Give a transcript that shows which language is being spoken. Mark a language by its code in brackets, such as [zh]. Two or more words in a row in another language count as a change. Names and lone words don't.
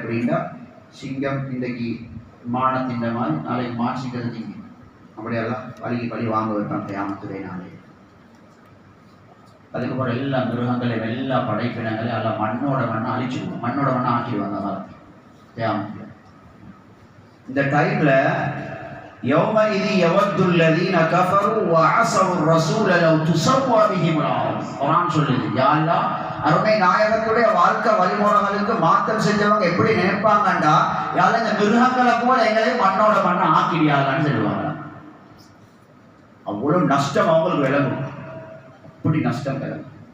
[ta] அப்படின்னா சிங்கம் இன்றைக்கு மானத்தின் மாதிரி நாளைக்கு மான் சிங்கம் திங்கும், அப்படியெல்லாம் பழி வாங்க வைப்பான் கியாமத்துடைய நாளை. அதுக்கப்புறம் எல்லா மிருகங்களையும் எல்லா படைப்பினங்களையும் எல்லாம் மண்ணோட மண்ணை அழிச்சிடுவோம், மண்ணோட மண்ணை ஆக்கிடுவாங்க கியாமத்துல. இந்த டைம்ல [ar] يومئذ يود الذين كفروا وعصوا الرسول لو تسوى بهم الارض. [ta] குர்ஆன் சொல்லுது, [ar] يا الله [ta] அருமை நாயகத்துடைய வாழ்க்கை வழிமுறைகளுக்கு மாற்றம் செஞ்சவங்க எப்படி நினைப்பாங்கண்டா, [ar] يا الله [ta] இந்த மிருகங்களை போல எங்களை மண்ணோட மண்ணை ஆக்கிடியாங்கன்னு சொல்லுவாங்க. அவ்வளவு நஷ்டம் அவங்களுக்கு விளங்கும், அப்படி நஷ்டம் விளங்கும்.